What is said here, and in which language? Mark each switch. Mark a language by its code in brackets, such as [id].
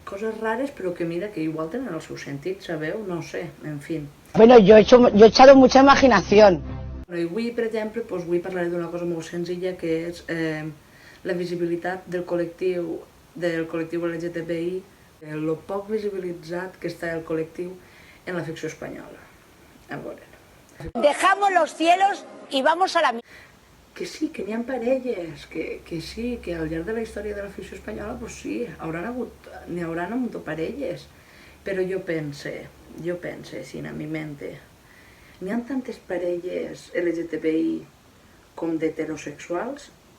[ca] Coses rares, però que mira, que igual tenen el seu sentit, sabeu? No sé, en fi. [es] Bueno, yo he echado mucha imaginación. [ca] I avui, per exemple, doncs, avui parlaré d'una cosa molt senzilla, que és la visibilitat del col·lectiu LGTBI, el poc visibilitzat que està el col·lectiu en la ficció espanyola. A veure. [es] Dejamos los cielos y vamos a la... [ca] Que sí, que n'hi ha parelles, que sí, que al llarg de la història de la ficció espanyola, doncs sí, n'hi hauran hagut parelles. Però jo pense, així, [es] en mi mente, [ca] n'hi ha tantes parelles LGTBI com d'heterosexuals?